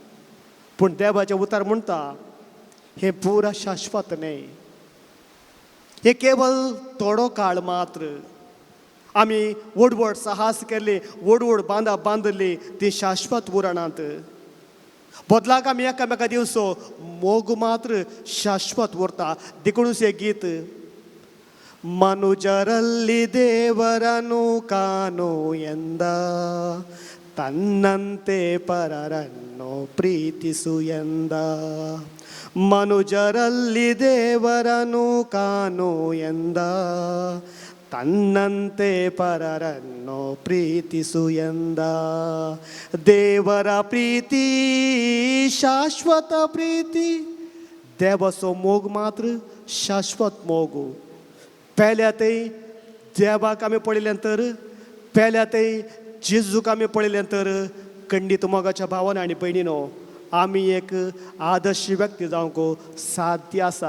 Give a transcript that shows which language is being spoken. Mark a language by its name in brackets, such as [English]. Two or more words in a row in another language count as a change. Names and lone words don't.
[Konkani] पूण देवाचें उतार म्हणटा हें पुरा शाश्वत न्हय. हे केवळ थोडो काळ मात्र. आमी व्हड साहस केले, व्हड बांदा बांदली ती शाश्वत उरणांत. बदलाक आमी एकामेका दिवसो मोग मात्र शाश्वत उरता. देखूनच हे गीत. [Kannada] ಮನುಜರಲ್ಲಿ ದೇವರನು ಕಾಣು ಎಂದ, ತನ್ನಂತೆ ಪರರನ್ನು ಪ್ರೀತಿಸು ಎಂದ. ಮನುಜರಲ್ಲಿ ದೇವರನು ಕಾಣು ಎಂದ, ತನ್ನಂತೆ ಪರರನ್ನು ಪ್ರೀತಿಸು ಎಂದ. ದೇವರ ಪ್ರೀತಿ ಶಾಶ್ವತ ಪ್ರೀತಿ. [Konkani] देवाचो मोग मात्र शाश्वत मोग. पेल्यातय देवाक आमी पळयल्यानंतर, पेल्यातय जेजूक आमी पळयल्यानंतर खंडीत मोगाच्या भावान आनी भयणीनो आमी एक आदर्श व्यक्ती जावंक साध्य आसा.